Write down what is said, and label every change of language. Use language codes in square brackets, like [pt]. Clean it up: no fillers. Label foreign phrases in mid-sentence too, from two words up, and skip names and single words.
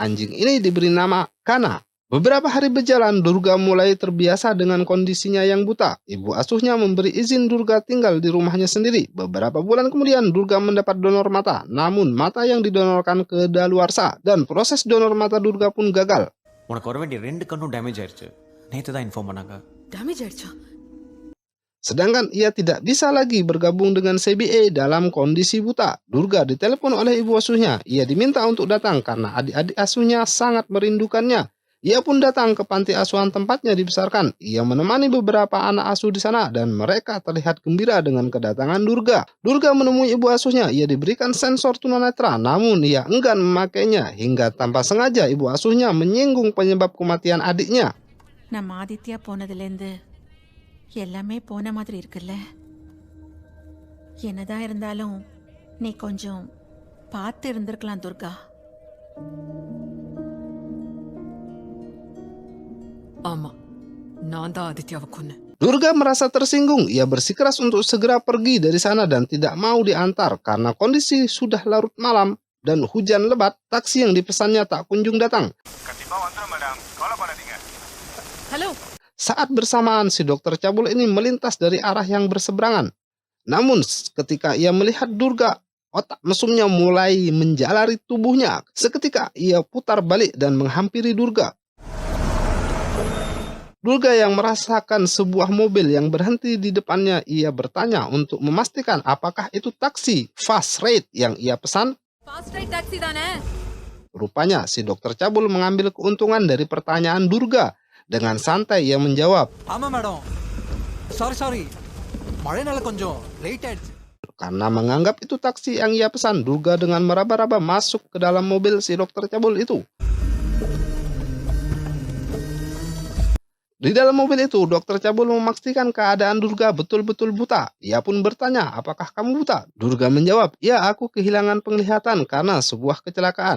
[id] Anjing ini diberi nama Kana. Beberapa hari berjalan, Durga mulai terbiasa dengan kondisinya yang buta. Ibu asuhnya memberi izin Durga tinggal di rumahnya sendiri. Beberapa bulan kemudian, Durga mendapat donor mata. Namun, mata yang didonorkan kedaluarsa dan proses donor mata Durga pun gagal. [ta] உனக்கு வர வேண்டிய 2 கண்ணும் டேமேஜ் ஆயிருச்சு. நேத்து தான் இன்ஃபார்ம் பண்ணாங்க. டேமேஜ் ஆயிடுச்சா? [id] Sedangkan ia tidak bisa lagi bergabung dengan CBA dalam kondisi buta. Durga ditelepon oleh ibu asuhnya. Ia diminta untuk datang karena adik-adik asuhnya sangat merindukannya. Ia pun datang ke panti asuhan tempatnya dibesarkan. Ia menemani beberapa anak asuh di sana dan mereka terlihat gembira dengan kedatangan Durga. Durga menemui ibu asuhnya. Ia diberikan sensor tunanetra, namun ia enggan memakainya hingga tanpa sengaja ibu asuhnya menyinggung penyebab kematian adiknya. [ta] நம்ம ஆதித்யா போனதுலேருந்து எல்லாமே போன மாதிரி இருக்குல்ல. என்னதான் இருந்தாலும் நீ கொஞ்சம் பார்த்து இருந்திருக்கலாம் துர்கா. ஆமா, நான் தான் ஆதித்யாவை கொன்னேன். [id] Durga merasa tersinggung. Ia bersikeras untuk segera pergi dari sana dan tidak mau diantar karena kondisi sudah larut malam dan hujan lebat. Taksi yang dipesannya tak kunjung datang. [ta] ஹலோ, [id] Saat bersamaan, si dokter cabul ini melintas dari arah yang berseberangan. Namun, ketika ia melihat Durga, otak mesumnya mulai menjalari tubuhnya. Seketika, ia putar balik dan menghampiri Durga. Durga yang merasakan sebuah mobil yang berhenti di depannya, ia bertanya untuk memastikan apakah itu taksi [en] fast rate [id] yang ia pesan. [en] fast ride taxi தானே? [id] Rupanya, si dokter cabul mengambil keuntungan dari pertanyaan Durga. Dengan santai ia menjawab, [ta] ஆமா மேடம். சாரி. மழைனால கொஞ்சம் லேட் ஆயிடுச்சு. [id] karena menganggap itu taksi yang ia pesan. Durga dengan meraba-raba masuk ke dalam mobil si dokter cabul itu. Di dalam mobil itu, dokter cabul memastikan keadaan Durga betul-betul buta. Ia pun bertanya, apakah kamu buta? Durga menjawab, ya, aku kehilangan penglihatan karena sebuah kecelakaan.